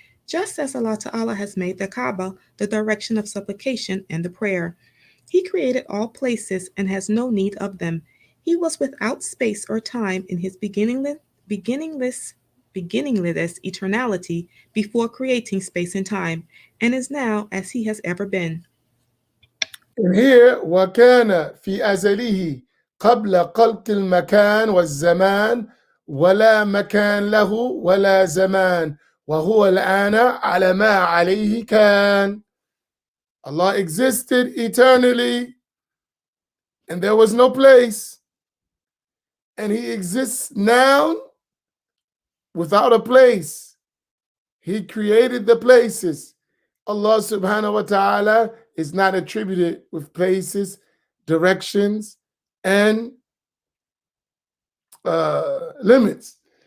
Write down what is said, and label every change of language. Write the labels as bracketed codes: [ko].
[en] Just as Allah Ta'ala has made the Kaaba the direction of supplication and the prayer. He created all places and has no need of them. He was without space or time in his beginningless, beginningless eternality before creating space and time, and is now as he has ever been. And here, [ar] وكان في أزله قبل خلق المكان والزمان ولا مكان له ولا زمان وهو الآن على ما عليه كان. [en] Allah existed eternally and there was no place, and he exists now without a place. He created the places. Allah subhanahu wa ta'ala is not attributed with places, directions, and limits.